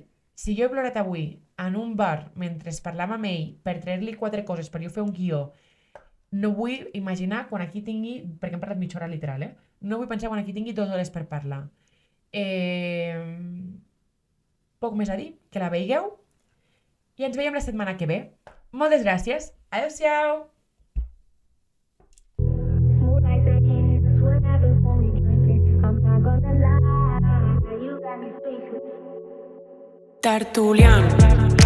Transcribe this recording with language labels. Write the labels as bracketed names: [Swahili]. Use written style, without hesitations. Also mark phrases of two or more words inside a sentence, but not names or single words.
[Catalan] Si jo he plorat avui en un bar mentre parlàvem amb ell per treure-li 4 coses per jo fer un guió, no vull imaginar quan aquí tingui, perquè hem parlat mitja hora literal, no vull pensar quan aquí tingui 2 hores per parlar. Poc més a dir, que la veigueu i ens veiem la setmana que ve. Moltes gràcies. Adéu-siau. [English] Smooth like the Jesus, whatever when we drinking. I'm not gonna lie, you got me speechless. Tertulian.